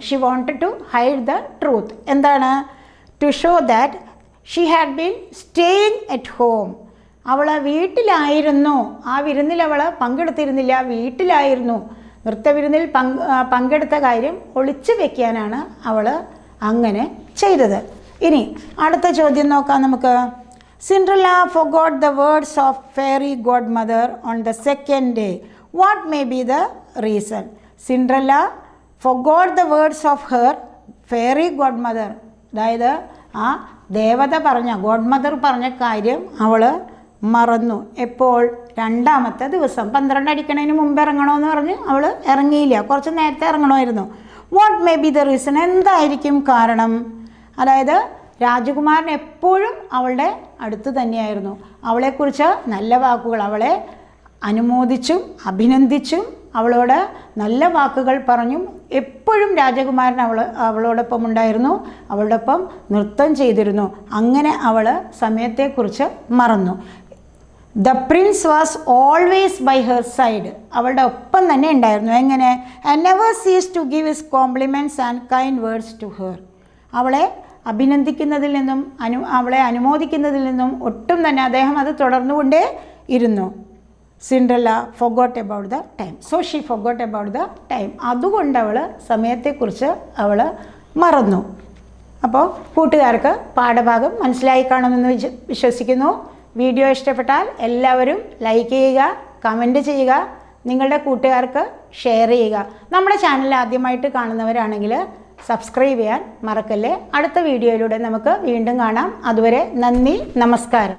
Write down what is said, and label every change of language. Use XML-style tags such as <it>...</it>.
<en>She wanted to hide the truth.</en> <ml>എന്താണ്?</ml> <en>To show that she had been staying at home.</en> <ml>അവൾ വീട്ടിലായിരുന്നു. ആ വിരുന്നിൽ അവൾ പങ്കെടുത്തിരുന്നില്ല, വീട്ടിലായിരുന്നു. നൃത്തവിരുന്നിൽ പങ്കെടുത്ത കാര്യം ഒളിച്ചു വെക്കാനാണ് അവൾ അങ്ങനെ ചെയ്തത്. ഇനി അടുത്ത ചോദ്യം നോക്കാം നമുക്ക്.</ml> <en>Cinderella forgot the words of fairy godmother on the second day. What may be the reason? Cinderella forgot the words of her fairy godmother.</en> <ml>അതായത് ആ ദേവത പറഞ്ഞ, ഗോഡ്മദർ പറഞ്ഞ കാര്യം അവൾ മറന്നു. എപ്പോൾ? രണ്ടാമത്തെ ദിവസം. 12 അടിക്കണതിന് മുമ്പ് ഇറങ്ങണമെന്ന് പറഞ്ഞ് അവൾ ഇറങ്ങിയില്ല, കുറച്ച് നേരത്തെ ഇറങ്ങണമായിരുന്നു.</ml> <en>What may be the reason?</en> <ml>എന്തായിരിക്കും കാരണം? അതായത് രാജകുമാരൻ എപ്പോഴും അവളുടെ അടുത്ത് തന്നെയായിരുന്നു. അവളെക്കുറിച്ച് നല്ല വാക്കുകൾ, അവളെ അനുമോദിച്ചും അഭിനന്ദിച്ചും അവളോട് നല്ല വാക്കുകൾ പറഞ്ഞും എപ്പോഴും രാജകുമാരൻ അവളോടൊപ്പം ഉണ്ടായിരുന്നു, അവളോടൊപ്പം നൃത്തം ചെയ്തിരുന്നു. അങ്ങനെ അവൾ സമയത്തെക്കുറിച്ച് മറന്നു.</ml> <en>The prince was always by her side.</en> <ml>അവളുടെ ഒപ്പം തന്നെ ഉണ്ടായിരുന്നു. എങ്ങനെ?</ml> <en>And never ceases to give his compliments and kind words to her.</en> <ml>അവളെ അഭിനന്ദിക്കുന്നതിൽ നിന്നും അവളെ അനുമോദിക്കുന്നതിൽ നിന്നും ഒട്ടും തന്നെ അദ്ദേഹം അത് തുടർന്നുകൊണ്ടേ ഇരുന്നു.</ml> <en>Cinderella forgot about the time. So she forgot about the time.</en> <ml>അതുകൊണ്ട് അവൾ സമയത്തെക്കുറിച്ച് അവൾ മറന്നു. അപ്പോൾ കൂട്ടുകാർക്ക് പാഠഭാഗം മനസ്സിലായി കാണുമെന്ന് വിശ്വസിക്കുന്നു. വീഡിയോ ഇഷ്ടപ്പെട്ടാൽ എല്ലാവരും ലൈക്ക് ചെയ്യുക, കമൻറ്റ് ചെയ്യുക, നിങ്ങളുടെ കൂട്ടുകാർക്ക് ഷെയർ ചെയ്യുക. നമ്മുടെ ചാനൽ ആദ്യമായിട്ട് കാണുന്നവരാണെങ്കിൽ സബ്സ്ക്രൈബ് ചെയ്യാൻ മറക്കല്ലേ. അടുത്ത വീഡിയോയിലൂടെ നമുക്ക് വീണ്ടും കാണാം. അതുവരെ നന്ദി, നമസ്കാരം.</ml>